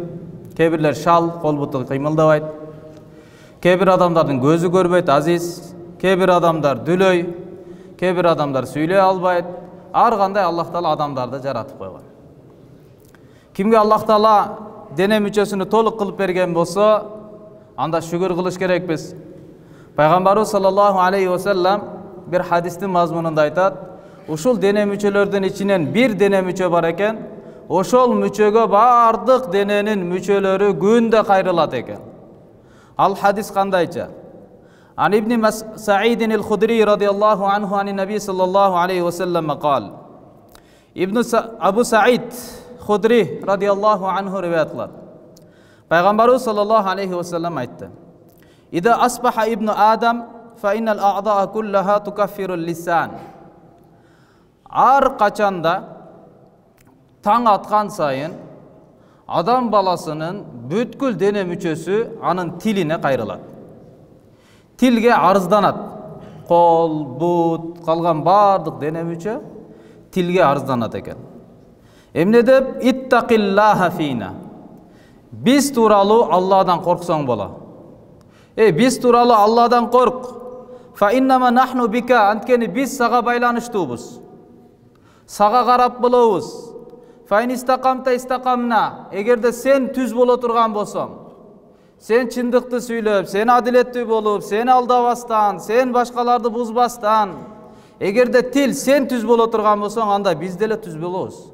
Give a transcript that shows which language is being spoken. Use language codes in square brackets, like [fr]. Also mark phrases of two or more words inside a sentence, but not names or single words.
[ky] Кээ бирлер шал, кол буту кыймылдабайт. Кээ бир адамдардын көзү көрбөйт, азиз. Кээ бир адамдар дүлөй, кээ бир адамдар сүйлөй албайт. Ар кандай Аллах Таала адамдарды жаратып койгон. Кимге Аллах Таала дене мүчөсүнү толук кылып берген болсо, анда шүгүр кылыш керекпиз. Пайгамбарыбыз [ar] صلى الله عليه وسلم [ky] бир хадистин мазмунунда айтат: ушул дене мүчөлөрдүн ичинен бир дене мүчө бар экен, ошол мүчөгө бардык дененин мүчөлөрү күндө кайрылат экен. Ал хадис кандайча? [ar] عن ابن سعيد الخدري رضي الله عنه عن النبي صلى الله عليه وسلم قال. [ky] Абу Саид Худри [ar] رضي الله عنه [ky] риваят кылат. [ar] Пайгамбарыбыз صلى الله عليه وسلم айтты: "إذا أصبح ابن آدم فإن الأعضاء كلها تكفر اللسان." [ky] Ар качанда таң аткан сайын адам баласынын бүткүл дене мүчөсү анын тилине кайрылат. Тилге арызданат. Кол, бут, калган бардык дене мүчө тилге арызданат экен. Эмне деп? [ar] اتق الله فينا. [ky] Биз тууралуу Алладан корксоң боло. Биз тууралуу Алладан корк. [ar] فإنما نحن بك, [ky] анткени биз сага байланыштуубуз. Сага карап болобуз. [ar] فإن استقمت استقمنا. [ky] Эгерде сен түз боло турган болсоң, сен чындыкты сүйлөп, сен адилеттүү болуп, сен алдабастан, сен башкаларды бузбастан, эгерде тил сен түз боло турган болсоң, анда биз деле түз болобуз.